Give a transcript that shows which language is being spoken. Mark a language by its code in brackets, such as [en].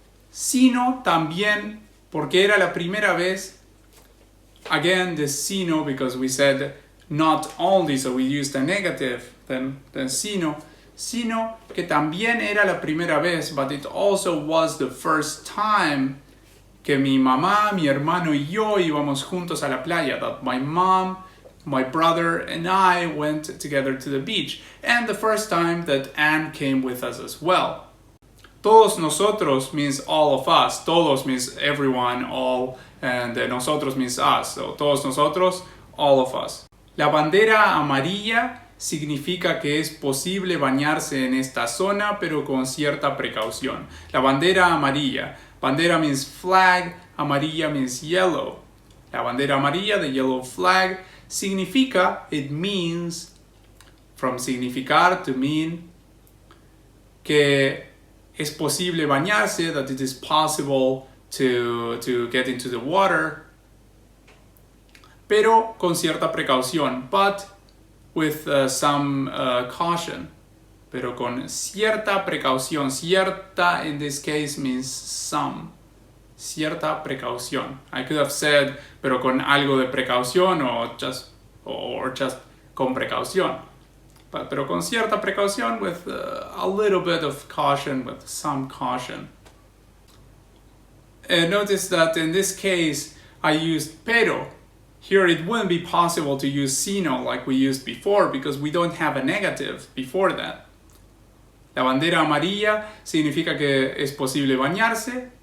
[es] Sino también porque era la primera vez, [en] again the sino, because we said not only, so we used a negative, then [es] sino que también era la primera vez, [en] but it also was the first time [es] que mi mamá, mi hermano y yo íbamos juntos a la playa, [en] that my mom, my brother and I went together to the beach, and the first time that Anne came with us as well. [es] Todos nosotros [en] means all of us. Todos means everyone, all, and nosotros means us. So [es] todos nosotros, [en] all of us. [es] La bandera amarilla significa que es posible bañarse en esta zona, pero con cierta precaución. La bandera amarilla. [en] Bandera means flag, amarilla means yellow. [es] La bandera amarilla, [en] the yellow flag, [es] significa, [en] it means, from [es] significar [en] to mean, [es] que es posible bañarse, [en] that it is possible to get into the water, [es] pero con cierta precaución, [en] but with some caution. [es] Pero con cierta precaución. [en] Cierta in this case means some. [es] Cierta precaución. [en] I could have said, [es] pero con algo de precaución, [en] or just [es] con precaución. Pero con cierta precaución, [en] with a little bit of caution, with some caution. And notice that in this case, I used pero. Here it wouldn't be possible to use sino like we used before because we don't have a negative before that. [es] La bandera amarilla significa que es posible bañarse.